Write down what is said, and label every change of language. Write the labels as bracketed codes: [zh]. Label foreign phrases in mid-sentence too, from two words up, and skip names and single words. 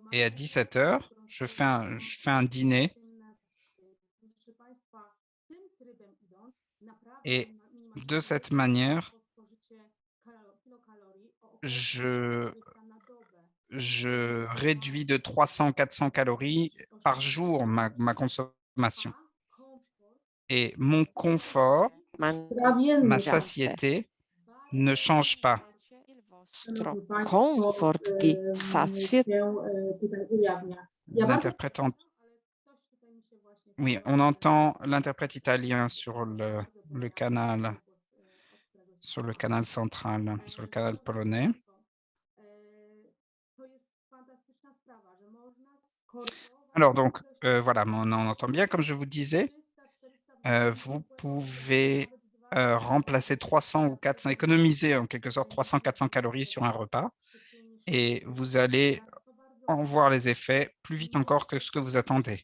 [fr] Et à 17 heures, je fais un dîner. Et de cette manière, je réduis de 300-400 calories par jour ma consommation. Et mon confort, ma [pl] Trawienny [fr] satiété ne change pas. [it] Il vostro [pl] Szanowni Państwo, [it] comfort di sazietà. [pl] się tutaj ujawnia. Ja bardzo [fr] L'interprète Oui, on entend l'interprète italien sur le canal central, sur le canal polonais. Alors donc, voilà, on entend bien, comme je vous disais, vous pouvez remplacer 300 ou 400, économiser en quelque sorte 300-400 calories sur un repas et vous allez en voir les effets plus vite encore que ce que vous attendez.